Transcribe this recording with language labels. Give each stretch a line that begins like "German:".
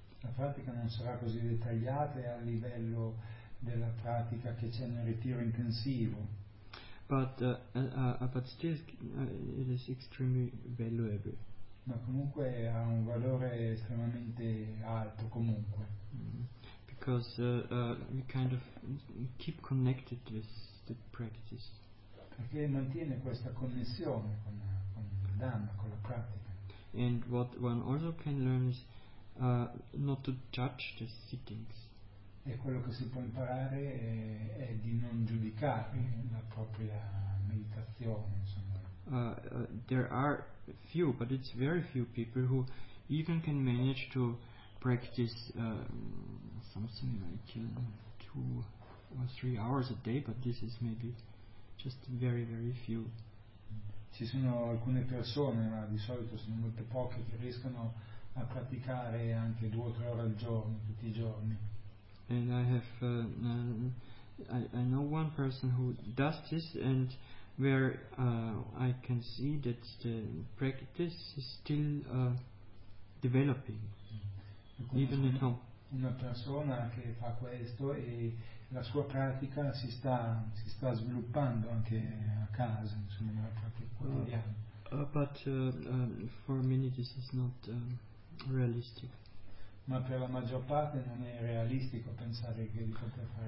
Italian: La pratica non sarà così dettagliata a livello della pratica che c'è nel ritiro intensivo.
English: But still, it is extremely valuable.
Italian: Ma comunque ha un valore estremamente alto comunque.
English: Because we kind of keep connected with the practice.
Italian: Perché mantiene questa connessione con il Dhamma, con la pratica.
English: And what one also can learn is not to judge the sittings.
Italian: E quello che si può imparare è di non giudicare la propria meditazione, insomma.
English: There are few, but it's very few people who even can manage to practice something like 2 or 3 hours a day, but this is maybe just very very few.
Italian: Ci sono alcune persone, ma di solito sono molte poche, che riescono a praticare anche 2 o 3 ore al giorno, tutti i giorni.
English: And I have I know one person who does this, and where I can see that the practice is still developing. Even at home.
Italian: Una persona che fa questo e la sua pratica si sta sviluppando anche a casa, insomma, nella pratica quotidiana.
English: For many this is not realistic.
Italian: Ma per la maggior parte non è realistico pensare che di poter fare